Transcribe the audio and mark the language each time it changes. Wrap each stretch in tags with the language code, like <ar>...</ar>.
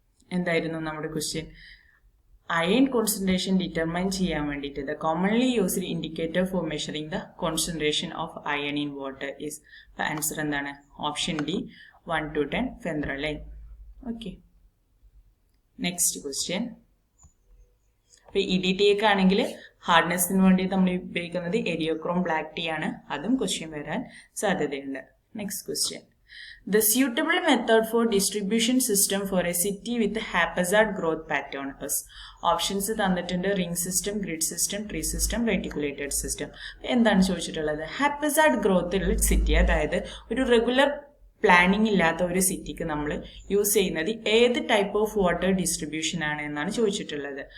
<ml>എന്തായിരുന്നു നമ്മുടെ question? Iron concentration determine ചെയ്യാൻ വേണ്ടിയിട്ട്</ml> <en>The commonly used indicator for measuring the concentration of iron in water is.</en> <ml>Answer എന്താണ്? Option D, 1 to 10 ഫെൻദ്രലൈൻ. Okay, next question. ഇപ്പൊ EDTA ഒക്കെ ആണെങ്കിൽ ഹാർഡ്നെസ്സിന് വേണ്ടി നമ്മൾ ഉപയോഗിക്കുന്നത് ഏരിയോക്രോം ബ്ലാക്ക് ടീ ആണ്. അതും ക്വസ്റ്റ്യൻ വരാൻ സാധ്യതയുണ്ട്. Next question.</ml> <en>The suitable method for distribution system for a city with haphazard growth pattern is.</en> <ml>Options തന്നിട്ടുണ്ട് ring system, grid system, tree system, reticulated system. എന്താണ് ചോദിച്ചിട്ടുള്ളത്? ഹാപ്പസാർഡ് ഗ്രോത്ത് ഉള്ള സിറ്റി, അതായത് ഒരു റെഗുലർ പ്ലാനിങ് ഇല്ലാത്ത ഒരു സിറ്റിക്ക് നമ്മൾ യൂസ് ചെയ്യുന്നത് ഏത് ടൈപ്പ് ഓഫ് വാട്ടർ ഡിസ്ട്രിബ്യൂഷൻ ആണ് എന്നാണ് ചോദിച്ചിട്ടുള്ളത്.</ml>